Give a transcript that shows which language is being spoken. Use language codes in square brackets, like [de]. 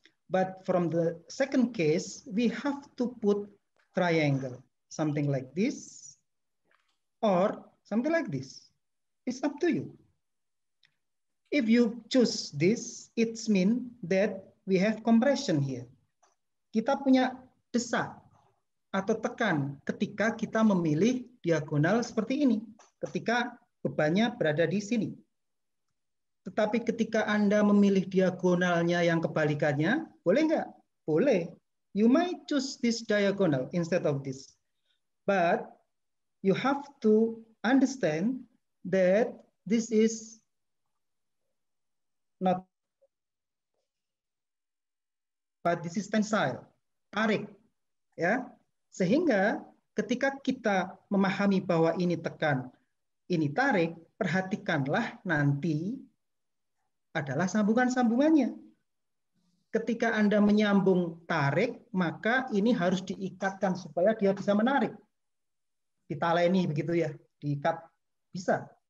[en] But from the second case, we have to put triangle, something like this or something like this. It's up to you. If you choose this, it means that we have compression here. [id] Kita punya desak atau tekan ketika kita memilih diagonal seperti ini, ketika bebannya berada di sini. Tetapi ketika Anda memilih diagonalnya yang kebalikannya, boleh nggak? Boleh. [en] You might choose this diagonal instead of this. But you have to understand that this is not, but this is tensile, tarik. [id] Ya, sehingga ketika kita memahami bahwa ini tekan, ini tarik, perhatikanlah nanti adalah sambungan-sambungannya. Ketika Anda menyambung tarik, maka ini harus diikatkan supaya dia bisa menarik. Ditaleni begitu ya, diikat bisa.